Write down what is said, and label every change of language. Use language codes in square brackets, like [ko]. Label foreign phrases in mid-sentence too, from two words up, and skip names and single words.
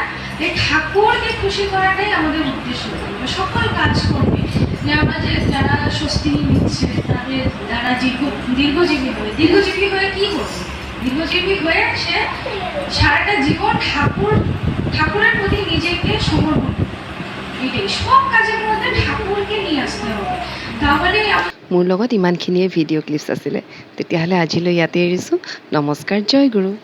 [bn] এই ঠাকুরকে খুশি করাটাই আমাদের উদ্দেশ্য। সকল কাজ করবে যে আমরা যে যারা স্বস্তি নিচ্ছে তাদের যারা দীর্ঘজীবী হয়ে কী করবে? দীর্ঘজীবী হয়ে সে সারাটা জীবন ঠাকুরের প্ৰতি নিজেকে সমৰ্পণ করবে। এটাই সব কাজের মধ্যে ঠাকুরকে নিয়ে আসতে হবে। তাহলে [as] মোৰ লগত ইমানখিনিয়ে ভিডিঅ' ক্লিপছ আছিলে। তেতিয়াহ'লে আজিলৈ ইয়াতে এৰিছোঁ। নমস্কাৰ, জয় গুৰু।